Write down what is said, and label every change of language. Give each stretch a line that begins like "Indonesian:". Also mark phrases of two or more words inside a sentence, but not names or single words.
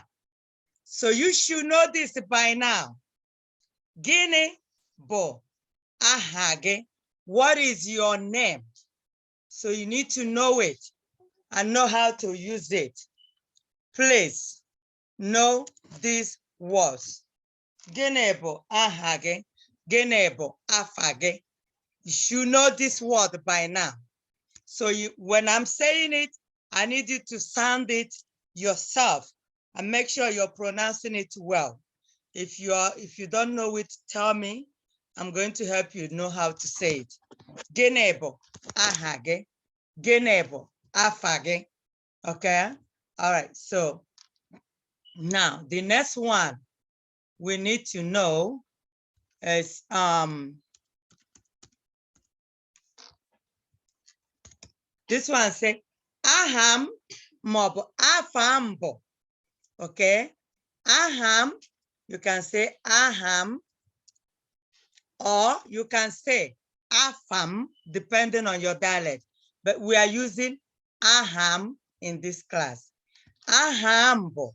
English: So you should know this by now.
Igbo: Gene bo ahage.
English: What is your name? So you need to know it and know how to use it. Please know these words.
Igbo: Gịnị bụ aha gị? Gịnị bụ afa gị?
English: You should know this word by now. So when I'm saying it, I need you to sound it yourself and make sure you're pronouncing it well. If you don't know it, tell me. I'm going to help you know how to say it.
Igbo: Gịnị bụ aha gị? Gịnị bụ afa gị?
English: Okay. All right. So now the next one we need to know is this one say
Igbo: aham maọbụ afam bụ.
English: Okay. Aham, you can say aham, or you can say afam, depending on your dialect. But we are using aham in this class.
Igbo: Ahambo.